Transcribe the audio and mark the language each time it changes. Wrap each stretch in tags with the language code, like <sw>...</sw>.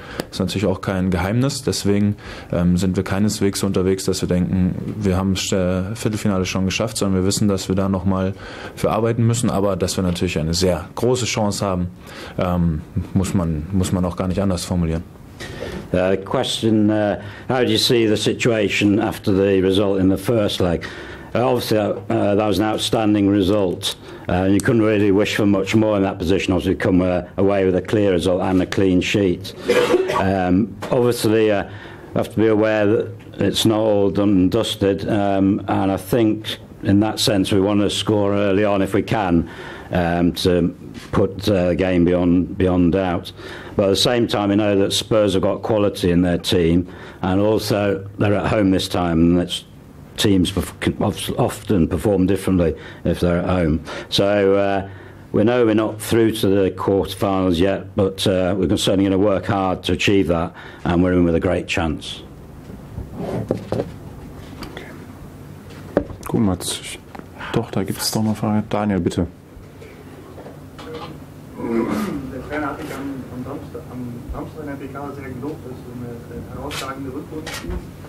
<de>Ist natürlich auch kein Geheimnis. Deswegen sind wir keineswegs so unterwegs, dass wir denken, wir haben das Viertelfinale schon geschafft, sondern wir wissen, dass wir da nochmal für arbeiten müssen. Aber dass wir natürlich eine sehr große Chance haben, muss man auch gar nicht anders formulieren.</de> <en>Question, how do you see the situation after the result in the first leg? Obviously, that was an outstanding result. You couldn't really wish for much more in that position. Obviously, come away with a clear result and a clean sheet. Obviously, you have to be aware that it's not all done and dusted. And I think, in that sense, we want to score early on if we can to put the game beyond doubt. But at the same time, we know that Spurs have got quality in their team, and also they're at home this time, and it's teams often perform differently if they're at home. So we know we're not through to the quarterfinals yet, but we're certainly going to work hard to achieve that, and we're in with a great chance.</en> <de>Okay. Gut, Mats. Doch, da gibt es doch noch eine Frage. Daniel, bitte. Der Trainer hat dich am am Samstag in der PK sehr gelobt, dass du eine herausragende Rückrunde spielst.</de>